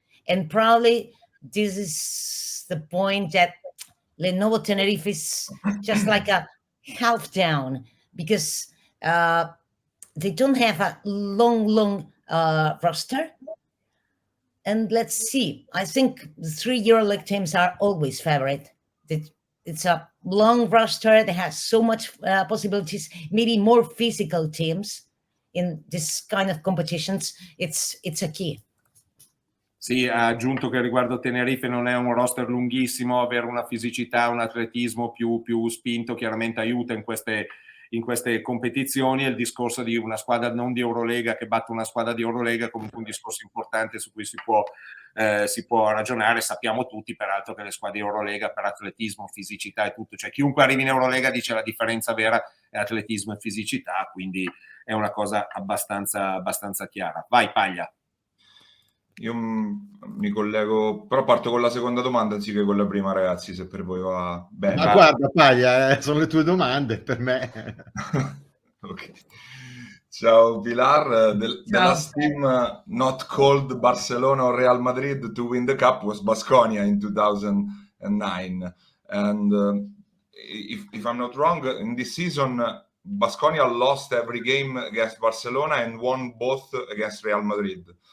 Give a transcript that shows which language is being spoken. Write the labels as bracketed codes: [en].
[en] And probably this is the point that Lenovo Tenerife is just like a half down because they don't have a long roster. And let's see. I think the 3 Euroleague teams are always favorite. It's a long roster that has so much possibilities, maybe more physical teams in this kind of competitions. It's a key. [it] Sì, ha aggiunto che riguardo Tenerife non è un roster lunghissimo, avere una fisicità, un atletismo più spinto chiaramente aiuta in queste competizioni, e il discorso di una squadra non di Eurolega che batte una squadra di Eurolega è comunque un discorso importante su cui si può ragionare. Sappiamo tutti peraltro che le squadre di Eurolega per atletismo, fisicità e tutto, cioè chiunque arrivi in Eurolega dice la differenza vera è atletismo e fisicità, quindi è una cosa abbastanza chiara. Vai Paglia. Io mi collego, però parto con la seconda domanda anziché con la prima, ragazzi, se per voi va bene. Ma guarda, Paglia, sono le tue domande per me. Ok. [en] Ciao Pilar, the last team not called Barcelona or Real Madrid to win the cup was Baskonia in 2009. And if I'm not wrong, in this season, Baskonia lost every game against Barcelona and won both against Real Madrid.